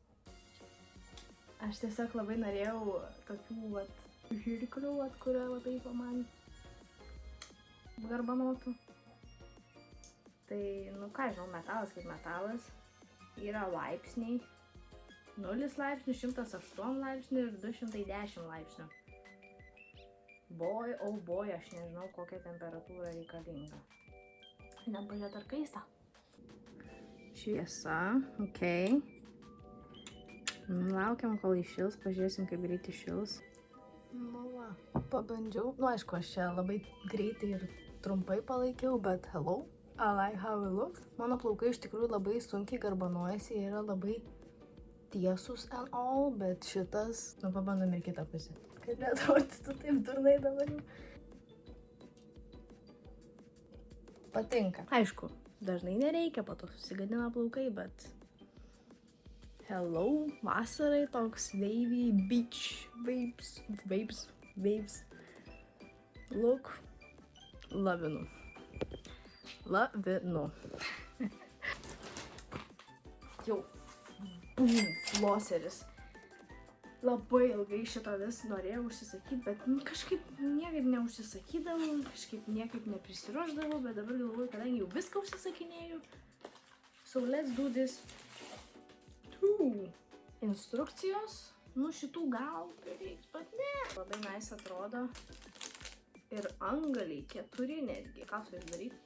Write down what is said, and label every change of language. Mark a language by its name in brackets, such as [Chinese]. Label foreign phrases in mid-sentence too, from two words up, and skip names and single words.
[Lithuanian] Aš tiesiog labai norėjau tokių žirklių, kurio labai man garbanotų. Tai, nu ką žinau, metalas kaip metalas. Yra laipsniai. 0 laipsnių, 108 laipsnių ir 210 laipsnių. [English] Boy, oh boy, [Lithuanian] aš nežinau, kokia temperatūra reikalinga. Einam pažiūrėti, ar kaista. Šviesa, okei. Laukiam, kol iššils, pažiūrėsim, kaip greit iššils. Nu va, pabandžiau. Nu, aišku, aš čia labai greitai ir trumpai palaikiau, bet [English] hello, I like how it looks. [Lithuanian] Mano plaukai iš tikrųjų labai sunkiai garbanojasi, jie yra labai tiesus [English] and all, [Lithuanian] bet šitas, nu, pabandom ir kitą pusę. Kaip neatrodytų taip durnai dabar jau. Patinka. Aišku, dažnai nereikia, po to susigadina plaukai, bet hello, vasarai toks [English] wavy beach waves look. [Lithuanian] Lavinu. Jau. Boom, flosseris. Labai ilgai šitą vis norėjau užsisakyti, bet kažkaip niekaip neužsisakydavau, kažkaip niekaip neprisiruošdavau, bet dabar galvoju, kadangi jau viską užsisakinėjau. [English] So let's do this. [Lithuanian] Instrukcijos. Nu šitų gal prireiks, bet ne. Labai nice atrodo. Ir antgaliai 4 netgi. Ką su jais daryti?